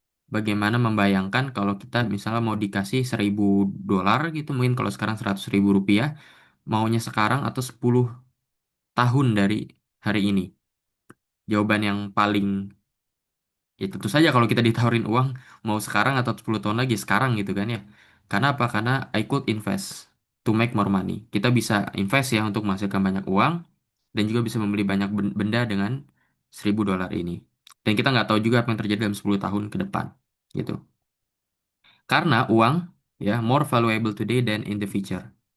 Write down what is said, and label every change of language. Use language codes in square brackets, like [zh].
[id] Bagaimana membayangkan kalau kita misalnya mau dikasih 1.000 dolar gitu, mungkin kalau sekarang 100.000 rupiah, maunya sekarang atau 10 tahun dari hari ini. Jawaban yang paling ya tentu saja kalau kita ditawarin uang mau sekarang atau 10 tahun lagi sekarang gitu kan ya. Karena apa? Karena [en] I could invest to make more money. [id] Kita bisa invest ya untuk menghasilkan banyak uang dan juga bisa membeli banyak benda dengan 1.000 dolar ini. Dan kita nggak tahu juga apa yang terjadi dalam 10 tahun ke depan gitu. Karena uang ya [en] more valuable today than in the future.